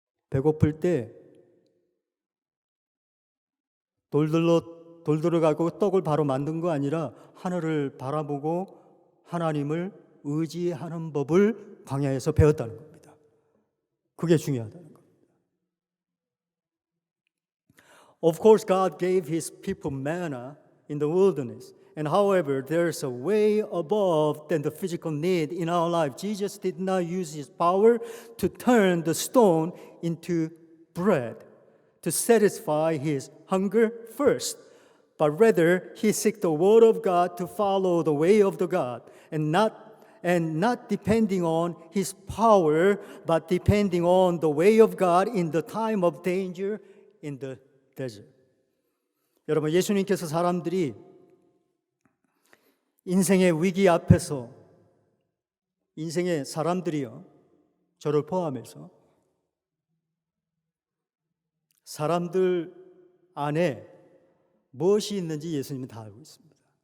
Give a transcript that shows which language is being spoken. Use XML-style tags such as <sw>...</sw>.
<ko>배고플 때 돌 들어가고 떡을 바로 만든 거 아니라 하늘을 바라보고 하나님을 의지하는 법을 광야에서 배웠다는 겁니다. 그게 중요하다는 겁니다.</ko> <en>Of course, God gave His people manna in the wilderness. And however, there's a way above than the physical need in our life. Jesus did not use His power to turn the stone into bread to satisfy His hunger first, but rather He sought the Word of God to follow the way of the God, and not depending on His power, but depending on the way of God in the time of danger in the desert.</en> <ko>여러분, 예수님께서 사람들이 인생의 위기 앞에서 인생의 사람들이요, 저를 포함해서 사람들 안에 무엇이 있는지 예수님은 다 알고 있습니다.</ko>